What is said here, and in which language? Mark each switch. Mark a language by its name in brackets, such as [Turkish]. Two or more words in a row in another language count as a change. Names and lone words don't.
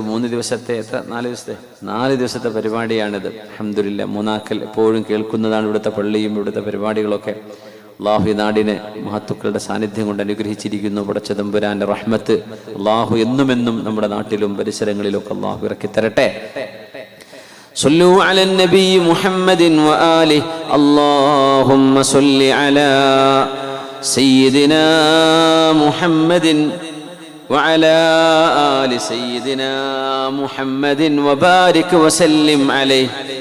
[Malayalam] 3 ദിവസത്തെ, 4 ദിവസത്തെ പരിപാടിയാണിത്. അൽഹംദുലില്ലാഹ്, മൂന്നാക്കൽ എപ്പോഴും കേൾക്കുന്നതാണ് ഇവിടുത്തെ പള്ളിയും ഇവിടുത്തെ പരിപാടികളൊക്കെ. അള്ളാഹു നാടിനെ മഹത്തുക്കളുടെ സാന്നിധ്യം കൊണ്ട് അനുഗ്രഹിച്ചിരിക്കുന്നു. പടച്ച തമ്പുരാന്റെ റഹ്മത്ത് അള്ളാഹു എന്നുമെന്നും നമ്മുടെ നാട്ടിലും പരിസരങ്ങളിലൊക്കെ അള്ളാഹു ഇറക്കി തരട്ടെ. [Arabic] صلوا على النبي محمد وآله اللهم صل على سيدنا محمد وعلى آل سيدنا محمد وبارك وسلم عليه